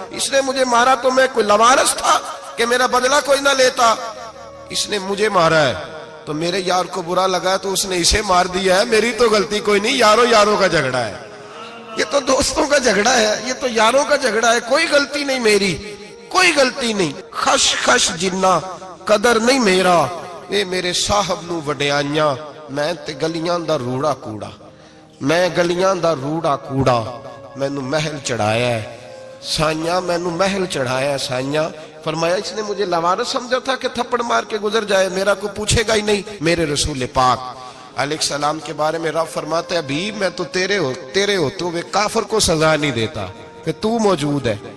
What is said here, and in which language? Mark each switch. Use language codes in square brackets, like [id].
[ur] اس نے مجھے مارا تو میں کوئی لاوارث تھا کہ میرا بدلہ کوئی نہ لیتا. اس نے مجھے مارا ہے تو میرے یار کو برا لگا تو اس نے اسے مار دیا ہے، میری تو غلطی کوئی نہیں. یاروں کا جھگڑا ہے، یہ تو دوستوں کا جھگڑا ہے، یہ تو یاروں کا جھگڑا ہے، کوئی غلطی نہیں میری، کوئی غلطی نہیں. [pa] خش خش جنہ قدر نہیں میرا، اے میرے صاحب نو وڈیائیاں، میں تے گلیاں دا روڑا کوڑا، میں گلیاں دا روڑا کوڑا. میں نو محل چڑھایا ہے سائیاں، میں نو محل چڑھایا ہے سائیاں. [ur] فرمایا اس نے مجھے لوارث سمجھا تھا کہ تھپڑ مار کے گزر جائے، میرا کو پوچھے گا ہی نہیں. میرے رسول پاک علیہ السلام کے بارے میں رب فرماتا ہے ابھی میں تو تیرے ہو تو وہ کافر کو سزا نہیں دیتا کہ تو موجود ہے.